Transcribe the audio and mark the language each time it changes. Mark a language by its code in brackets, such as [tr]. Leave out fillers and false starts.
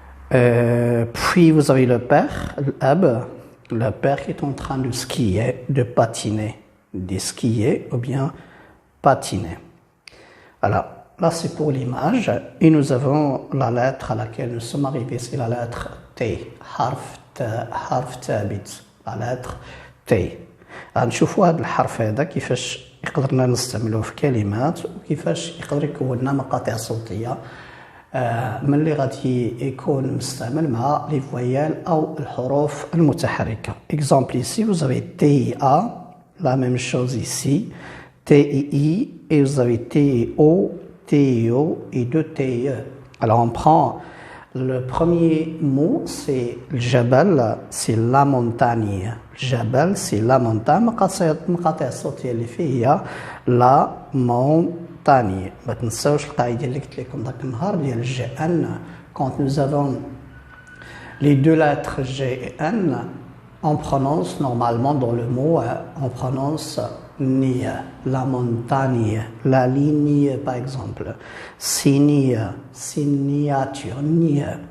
[fr] Puis vous avez le père, le père qui est en train de skier, de patiner, de skier ou bien patiner. Alors là c'est pour l'image et nous avons la lettre à laquelle nous sommes arrivés, c'est la lettre T, [ar] حرف ثابت. [fr] la lettre T. [ar] غنشوفوا هذا الحرف هذا كيفاش يقدرنا نستعملوه في كلمات وكيفاش يقدر يكون لنا مقاطع صوتيه ملي غادي يكون مستعمل مع لي فويال او الحروف المتحركه. [fr] Exemple ici vous avez TIA, la même chose ici, TII et vous avez TIO, TIO et 2 TIE. Alors on prend le premier mot, c'est le jabal, c'est la montagne. Jabal, c'est la montagne. [ar] مقاطع الصوتية اللي فيه هي [fr] la montagne. [ar] ما تنساوش القاعدة اللي قلت لكم ذاك النهار ديال G N. [fr] Quand nous avons les deux lettres G et N, on prononce normalement dans le mot, on prononce ni, la montagne, la ligne par exemple, signe, signature, ni.